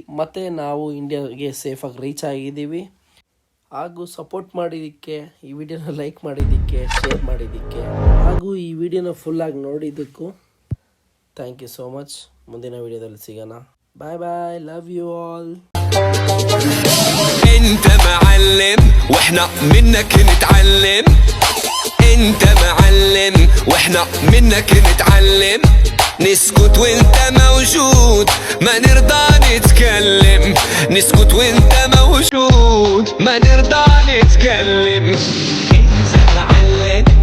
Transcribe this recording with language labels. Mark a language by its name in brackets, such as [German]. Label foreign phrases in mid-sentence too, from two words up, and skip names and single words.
[Kannada] ಮತ್ತೆ ನಾವು ಇಂಡಿಯಾಗೆ ಸೇಫ್ ಆಗಿ ರೀಚ್ ಆಗಿದ್ದೀವಿ. ಹಾಗೂ ಸಪೋರ್ಟ್ ಮಾಡಿದ್ದಕ್ಕೆ, ಈ ವಿಡಿಯೋನ ಲೈಕ್ ಮಾಡಿದ್ದಕ್ಕೆ, ಶೇರ್ ಮಾಡಿದ್ದಕ್ಕೆ, ಹಾಗೂ ಈ ವಿಡಿಯೋನ ಫುಲ್ ಆಗಿ ನೋಡಿದ್ದಕ್ಕೂ [English] thank you so much. [Kannada] ಮುಂದಿನ ವಿಡಿಯೋದಲ್ಲಿ ಸಿಗೋಣ. [English] bye bye, love you all. [Arabic] انت معلم واحنا منك نتعلم انت معلم واحنا منك نتعلم نسكت وانت موجود ما نرضى نتكلم نسكت وانت موجود ما نرضى نتكلم انت معلم